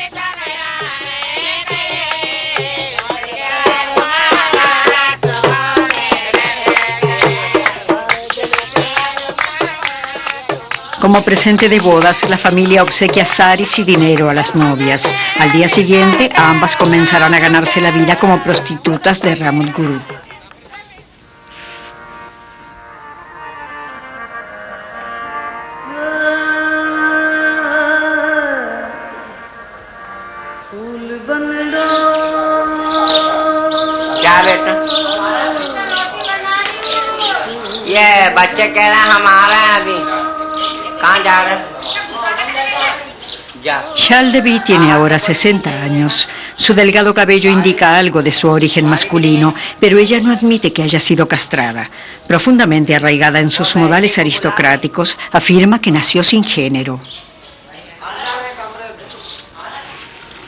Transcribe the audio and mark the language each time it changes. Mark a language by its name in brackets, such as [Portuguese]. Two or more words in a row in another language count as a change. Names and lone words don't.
[Spanish] Como presente de bodas, la familia obsequia saris y dinero a las novias. Al día siguiente, ambas comenzarán a ganarse la vida como prostitutas de Ramut Guru. [Hindi] क्या बेटा ये बच्चे कह रहे हैं हमारा है अभी कहाँ जा रहे हैं [Spanish] Shaldevi tiene ahora 60 años. Su delgado cabello indica algo de su origen masculino, pero ella no admite que haya sido castrada. Profundamente arraigada en sus modales aristocráticos, afirma que nació sin género.